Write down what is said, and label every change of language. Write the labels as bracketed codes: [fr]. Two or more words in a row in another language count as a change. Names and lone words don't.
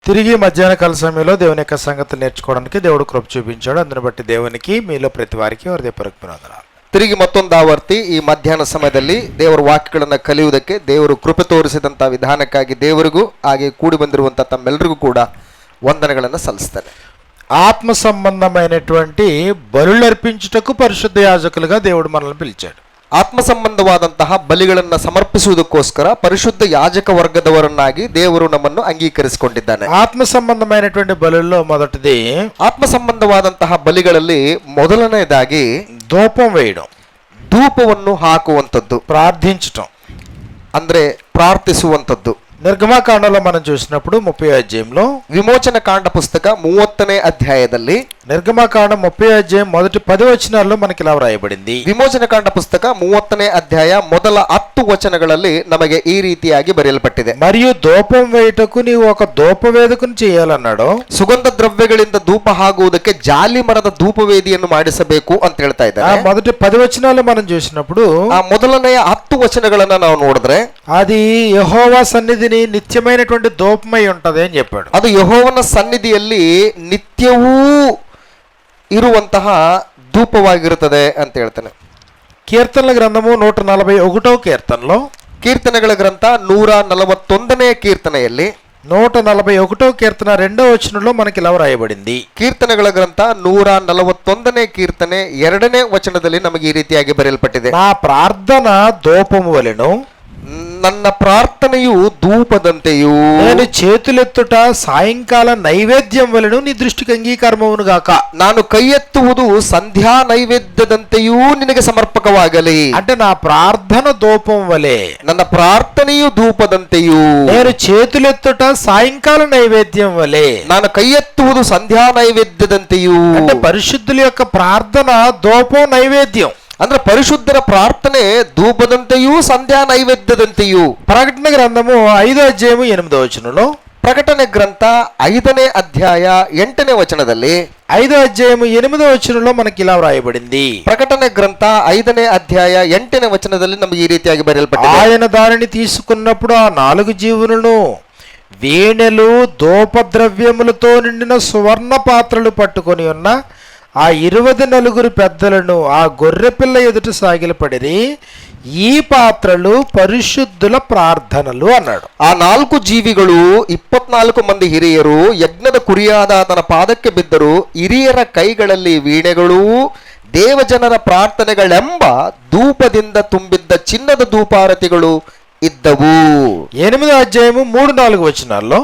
[te] తిరిగి మధ్యాహ్న కాల సమయంలో దేవుని యొక్క సంగతులు నేర్చుకోవడానికి దేవుడు కృప చూపించాడు. అందుని బట్టి దేవునికి మీలో ప్రతి [kn] ವಾರಕ್ಕೆ ಹೃದಯಪೂರ್ವಕ ವಂದನಾలు. ತಿರುಗಿ ಮತ್ತೊಂದು ಆವರ್ತಿ ಈ ಮಧ್ಯಾಹ್ನ ಸಮಯದಲ್ಲಿ ದೇವರ ವಾಕ್ಯಗಳನ್ನು ಕಲಿಯುವುದಕ್ಕೆ ದೇವರು ಕೃಪೆ ತೋರಿಸಿದಂಥ ವಿಧಾನಕ್ಕಾಗಿ ದೇವರಿಗೂ ಹಾಗೆ ಕೂಡಿ ಬಂದಿರುವಂಥ ತಮ್ಮೆಲ್ಲರಿಗೂ ಕೂಡ ವಂದನೆಗಳನ್ನು ಸಲ್ಲಿಸ್ತೇನೆ. [te] ఆత్మ సంబంధమైనటువంటి బలులు అర్పించుటకు పరిశుద్ధ యాజకులుగా దేవుడు మనల్ని పిలిచాడు. [kn] ಆತ್ಮ ಸಂಬಂಧವಾದಂತಹ ಬಲಿಗಳನ್ನು ಸಮರ್ಪಿಸುವುದಕ್ಕೋಸ್ಕರ ಪರಿಶುದ್ಧ ಯಾಜಕ ವರ್ಗದವರನ್ನಾಗಿ ದೇವರು ನಮ್ಮನ್ನು ಅಂಗೀಕರಿಸಿಕೊಂಡಿದ್ದಾನೆ. [te] ఆత్మ సంబంధమైనటువంటి బలుల్లో మొదటిది [kn] ಆತ್ಮ ಸಂಬಂಧವಾದಂತಹ ಬಲಿಗಳಲ್ಲಿ ಮೊದಲನೇದಾಗಿ [te] ధూపం వేయడం, [kn] ಧೂಪವನ್ನು ಹಾಕುವಂಥದ್ದು, [te] ప్రార్థించటం, [kn] ಅಂದ್ರೆ ಪ್ರಾರ್ಥಿಸುವಂಥದ್ದು. [te] నిర్గమకాండలో మనం చూసినప్పుడు 30వ అధ్యాయంలో [kn] ವಿಮೋಚನ ಕಾಂಡ ಪುಸ್ತಕ 30ನೇ ಅಧ್ಯಾಯದಲ್ಲಿ [te] నిర్గమకాండం 30వ అధ్యాయం మొదటి 10 వచనాల్లో మనకి ఇలా వ్రాయబడింది. [kn] ವಿಮೋಚನ ಕಾಂಡ ಪುಸ್ತಕ 30ನೇ ಅಧ್ಯಾಯ ಮೊದಲ 10 ವಚನಗಳಲ್ಲಿ ನಮಗೆ ಈ ರೀತಿಯಾಗಿ ಬರೆಯಲ್ಪಟ್ಟಿದೆ. [te] మరియు ధూపం వేయుటకు నీవు ఒక ధూపవేదికను చేయాలన్నాడు. [kn] ಸುಗಂಧ ದ್ರವ್ಯಗಳಿಂದ ಧೂಪ ಹಾಕುವುದಕ್ಕೆ ಜಾಲಿ ಮರದ ಧೂಪವೇದಿಯನ್ನು ಮಾಡಿಸಬೇಕು ಅಂತ ಹೇಳ್ತಾ ಇದ್ದಾರೆ. [te] మొదటి 10 వచనాలు మనం చూసినప్పుడు [kn] ಆ ಮೊದಲನೆಯ 10 ವಚನಗಳನ್ನ ನಾವು ನೋಡಿದ್ರೆ [te] అది యెహోవా సన్నిధిని నిత్యమైనటువంటి ధూపమై ఉంటది అని చెప్పాడు. [kn] ಅದು ಯೆಹೋವನ ಸನ್ನಿಧಿಯಲ್ಲಿ ನಿತ್ಯವೂ ಇರುವಂತಹ ಧೂಪವಾಗಿರುತ್ತದೆ ಅಂತ ಹೇಳ್ತಾನೆ. [te] కీర్తనల గ్రంథము 141వ కీర్తనలో, [kn] ಕೀರ್ತನೆಗಳ ಗ್ರಂಥ 141ನೇ ಕೀರ್ತನೆಯಲ್ಲಿ [te] 141వ కీర్తన 2వ వచనంలో మనకి ఇలా వ్రాయబడింది. [kn] ಕೀರ್ತನೆಗಳ ಗ್ರಂಥ 141ನೇ ಕೀರ್ತನೆ 2ನೇ ವಚನದಲ್ಲಿ ನಮಗೆ ಈ ರೀತಿಯಾಗಿ ಬರೆಯಲ್ಪಟ್ಟಿದೆ. [te] నా ప్రార్థన ధూపము వలెను, [kn] ನನ್ನ ಪ್ರಾರ್ಥನೆಯು ಧೂಪದಂತೆಯೂ, [te] నేను చేతులెత్తుట సాయంకాల నైవేద్యం వలెను నీ దృష్టికి అంగీకారమవును గాక. [kn] ನಾನು ಕೈ ಎತ್ತುವುದು ಸಂಧ್ಯಾ ನೈವೇದ್ಯದಂತೆಯೂ ನಿನಗೆ ಸಮರ್ಪಕವಾಗಲಿ. [te] అంటే నా ప్రార్థన ధూపం వలె, [kn] ನನ್ನ ಪ್ರಾರ್ಥನೆಯು ಧೂಪದಂತೆಯೂ, [te] నేను చేతులెత్తుట సాయంకాల నైవేద్యం వలె, [kn] ನಾನು ಕೈ ಎತ್ತುವುದು ಸಂಧ್ಯಾ ನೈವೇದ್ಯದಂತೆಯೂ. [te] అంటే పరిశుద్ధుల యొక్క ప్రార్థన ధూపం నైవేద్యం. [kn] ಅಂದ್ರೆ ಪರಿಶುದ್ಧರ ಪ್ರಾರ್ಥನೆ ಧೂಪದಂತೆಯೂ ಸಂಧ್ಯಾ ನೈವೇದ್ಯದಂತೆಯೂ. [te] ప్రకటన గ్రంథము 5వ అధ్యాయము 8వ వచనంలో, [kn] ಪ್ರಕಟಣೆ ಗ್ರಂಥ 5ನೇ ಅಧ್ಯಾಯ 8ನೇ ವಚನದಲ್ಲಿ [te] 5వ అధ్యాయము 8వ వచనంలో మనకి ఇలా వ్రాయబడింది. [kn] ಪ್ರಕಟಣೆ ಗ್ರಂಥ 5ನೇ ಅಧ್ಯಾಯ 8ನೇ ವಚನದಲ್ಲಿ ನಮಗೆ ಈ ರೀತಿಯಾಗಿ ಬರೆಯಲ್ಪಟ್ಟಿದೆ. [te] ఆయన దానిని తీసుకున్నప్పుడు ఆ 4 జీవులను వీణెలు ధూపద్రవ్యములతో నిండిన సువర్ణ పాత్రలు పట్టుకొని ఉన్న ఆ 24 పెద్దలను ఆ గొర్రెపిల్ల ఎదుట సాగిలపడిరి. ఈ పాత్రలు పరిశుద్ధుల ప్రార్థనలు అన్నాడు. [kn] ಆ 4 ಜೀವಿಗಳು 24 ಮಂದಿ ಹಿರಿಯರು ಯಜ್ಞದ ಕುರಿಯಾದ ಆತನ ಪಾದಕ್ಕೆ ಬಿದ್ದರು. ಹಿರಿಯರ ಕೈಗಳಲ್ಲಿ ವೀಣೆಗಳೂ ದೇವಜನರ ಪ್ರಾರ್ಥನೆಗಳೆಂಬ ಧೂಪದಿಂದ ತುಂಬಿದ್ದ ಚಿನ್ನದ ಧೂಪಾರತಿಗಳು ಇದ್ದವು. [te] 8వ అధ్యాయము 3-4 వచనాల్లో,